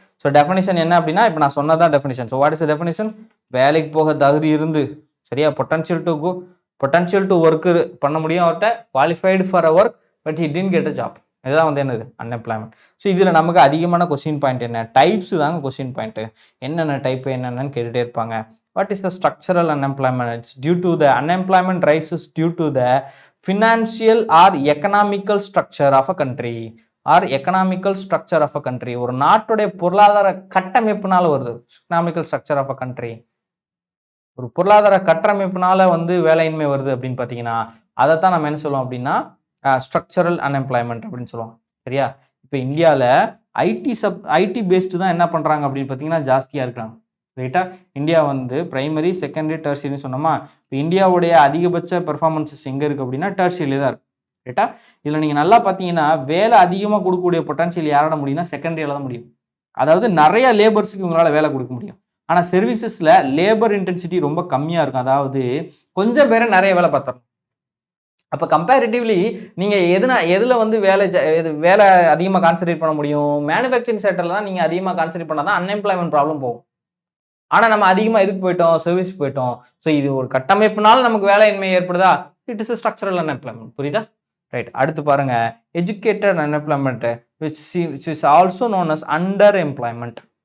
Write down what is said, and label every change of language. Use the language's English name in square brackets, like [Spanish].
[Tamil] So definition என்ன அப்படின்னா, இப்போ நான் சொன்னதான் definition. [English] So what is definition? [Tamil] வேலைக்கு போக தகுதி இருந்து, சரியா, [English] potential to work [Tamil] பண்ண முடியும் அவர்கிட்ட, [English] Qualified for a work but he didn't get a job. [Tamil] இதுதான் வந்து என்னது? அன்எம்ப்ளாய்மெண்ட். ஸோ இதில் நமக்கு அதிகமான கொஸ்டின் பாயிண்ட் என்ன? டைப்ஸ் தாங்க கொஸ்டின் பாயிண்ட்டு. என்னென்ன டைப்பு என்னென்னு கேட்டுகிட்டே இருப்பாங்க. [English] What is the structural unemployment? It's due to the unemployment rises due to the financial or economical structure of a country or economical structure of a country. [Tamil] ஒரு நாட்டுடைய பொருளாதார கட்டமைப்புனால வருது. [English] economical structure of a country. [Tamil] ஒரு பொருளாதார கட்டமைப்புனால வந்து வேலையின்மை வருது அப்படின்னு பார்த்தீங்கன்னா, அதை தான் நம்ம என்ன சொல்லுவோம் அப்படின்னா ஸ்ட்ரக்சரல் அன்எம்ப்ளாய்மெண்ட் அப்படின்னு சொல்லுவோம். சரியா? இப்போ இந்தியாவில் ஐடி பேஸ்டு தான் என்ன பண்ணுறாங்க அப்படின்னு பார்த்தீங்கன்னா ஜாஸ்தியாக இருக்காங்க. ரைட்டா? இந்தியா வந்து பிரைமரி, செகண்டரி, டெர்சியரின்னு சொன்னோமா? இப்போ இந்தியாவுடைய அதிகபட்ச பெர்ஃபார்மன்ஸஸ் எங்கே இருக்குது அப்படின்னா டெர்சியரிலே தான் இருக்குது. ரைட்டா? இதில் நீங்கள் நல்லா பார்த்தீங்கன்னா வேலை அதிகமாக கொடுக்கக்கூடிய பொட்டன்ஷியல் யாராட முடியும்னா செகண்டரியில் தான் முடியும். அதாவது நிறைய லேபர்ஸுக்கு இவங்களால் வேலை கொடுக்க முடியும். ஆனால் சர்வீசஸில் லேபர் இன்டென்சிட்டி ரொம்ப கம்மியாக இருக்கும். அதாவது கொஞ்சம் பேரை நிறைய வேலை பார்த்துடணும். அப்போ கம்பேரிட்டிவ்லி நீங்கள் எதில் வந்து வேலை அதிகமாக கான்சன்ட்ரேட் பண்ண முடியும்? மேனுஃபேக்சரிங் செக்டரில் தான் நீங்கள் அதிகமாக கான்சன்ட்ரேட் பண்ணால் தான் அன்எம்ப்ளாய்மெண்ட் ப்ராப்ளம் போகும். ஆனால் நம்ம அதிகமாக எதுக்கு போயிட்டோம்? சர்வீஸ் போயிட்டோம். ஸோ இது ஒரு கட்டமைப்புனால நமக்கு வேலையின்மை ஏற்படுதா? [English] It is structural unemployment. [Tamil] புரியுதா? ரைட். அடுத்து பாருங்க, [English] Educated unemployment which is also known as underemployment.